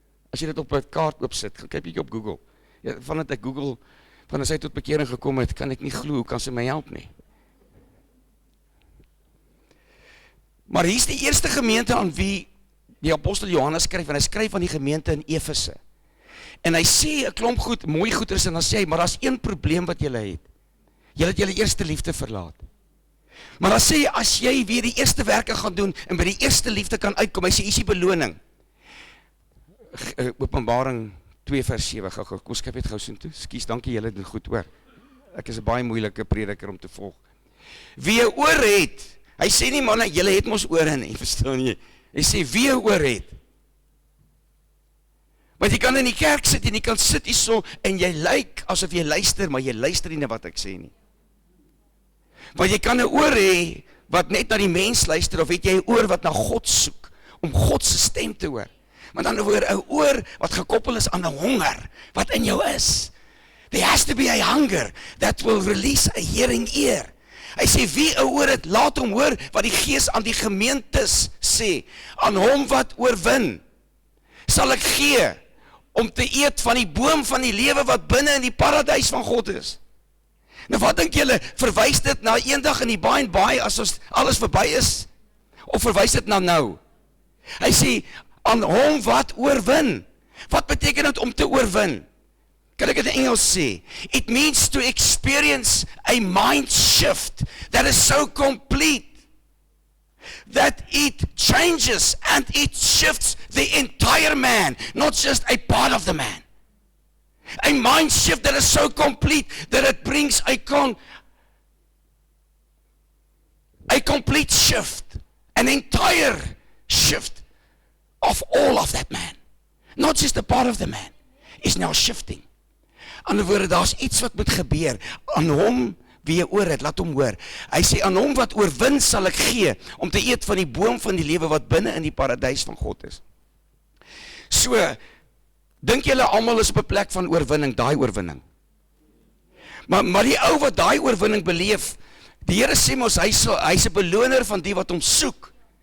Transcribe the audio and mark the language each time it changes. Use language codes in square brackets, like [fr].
[af] As jy dit op 'n kaart oopsit, gaan kyk bietjie op Google. Ja, vandat ek Google, van as hy tot bekering gekom het, kan ek nie glo, hoe kan sy my help nie? Maar hier is die eerste gemeente aan wie die apostel Johannes skryf, en hy skryf aan die gemeente in Efese. En hy sê 'n klomp goed, mooi goeders, en dan sê hy, maar daar's een probleem wat julle het. Julle het julle eerste liefde verlaat. Maar dan sê hy, as jy weer die eerste werke gaan doen, en by die eerste liefde kan uitkom, hy sê, hier is die beloning. Openbaring 2 vers 7, kom skryf het gou soontoe, skus, dankie julle het goed hoor. Ek is 'n baie moeilike prediker om te volg. Wie 'n oor het, hy sê nie manne, julle het mos ore nie, verstaan jy? Hy sê, wie 'n oor het. Want jy kan in die kerk sit, en jy kan sit hierso, en jy lyk asof jy luister, maar jy luister nie na wat ek sê nie. Want jy kan 'n oor hê, wat net na die mens luister, of het jy 'n oor wat na God soek, om God se stem te hoor. Maar dan oor 'n oor, wat gekoppel is aan 'n honger, wat in jou is. [en] There has to be a hunger, that will release a hearing ear. [af] Hy sê, wie 'n oor het, laat hom hoor, wat die Gees aan die gemeentes sê, aan hom wat oorwin, sal ek gee, om te eet van die boom van die lewe, wat binne in die paradys van God is. Nou wat dink julle, verwys dit na eendag in die [en] by and by, [af] as ons alles verby is, of verwys dit na nou? Hy sê, aan hom wat oorwin. Wat beteken dit om te oorwin? Kan ek dit in Engels sê? [en] It means to experience a mind shift that is so complete that it changes and it shifts the entire man, not just a part of the man. A mind shift that is so complete that it brings a complete shift, an entire shift of all of that man. Not just a part of the man is now shifting. [af] Aan die woorde, daar's iets wat moet gebeur aan hom Wie jy oor het, laat hom hoor. Hy sê, aan hom wat oorwin sal ek gee, om te eet van die boom van die lewe wat binne in die paradys van God is. So, dink julle almal is op 'n plek van oorwinning, daai oorwinning. Maar die ou wat daai oorwinning beleef, die Here sê mos, hy's 'n beloner van die wat hom soek.